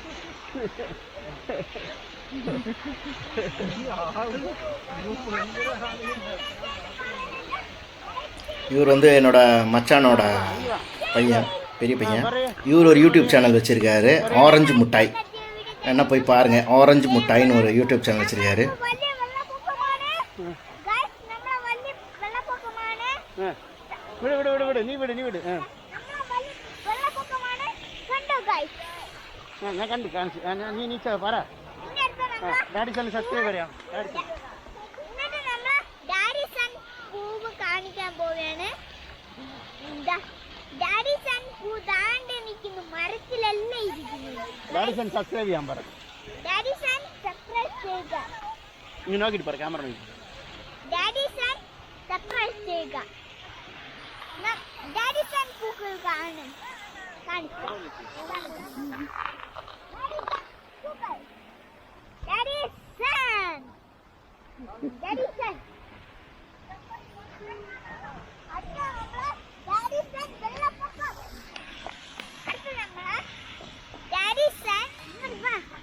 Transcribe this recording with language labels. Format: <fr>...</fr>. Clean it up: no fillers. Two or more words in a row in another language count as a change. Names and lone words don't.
<ta>இவர் வந்து என்னோட மச்சானோட பையன், பெரிய பையன். இவர் ஒரு யூடியூப் சேனல் வச்சுருக்காரு, ஆரஞ்சு முட்டாய். என்ன போய் பாருங்கள், ஆரஞ்சு முட்டாய்னு ஒரு யூடியூப் சேனல் வச்சுருக்காரு. விடு விடு விடு விடு நீ விடு நீ விடு.</ta> <ml>ഞാൻ കണ്ടു കാണിച്ചു. നീ നീച്ച പറ. ഡാഡിസൺ സബ്സ്ക്രൈബ് ചെയ്യാം. ഡാഡിസൺ പൂവ് കാണിക്കാൻ പോവുകയാണ്. ഡാഡിസൺ പൂ താണ്ടി നിൽക്കുന്നു, മരത്തിലല്ല ഇരിക്കുന്നു. ഡാഡിസൺ സബ്സ്ക്രൈബ് ചെയ്യാൻ പറ. ഡാഡിസൺ സബ്സ്ക്രൈബ് ചെയ്യുക. നീ നോക്കിയിട്ട് പറ, ക്യാമറ നോക്കി. ഡാഡിസൺ സബ്സ്ക്രൈബ് ചെയ്യുക. ഡാഡിസൺ പൂക്കൾ കാണും. കാണിച്ചു. Daddyson!</ml> <ta>Daddyson! அடுத்து நம்ம Daddyson வெள்ளப்பக்கம். அடுத்து நம்ம Daddyson வா.</ta>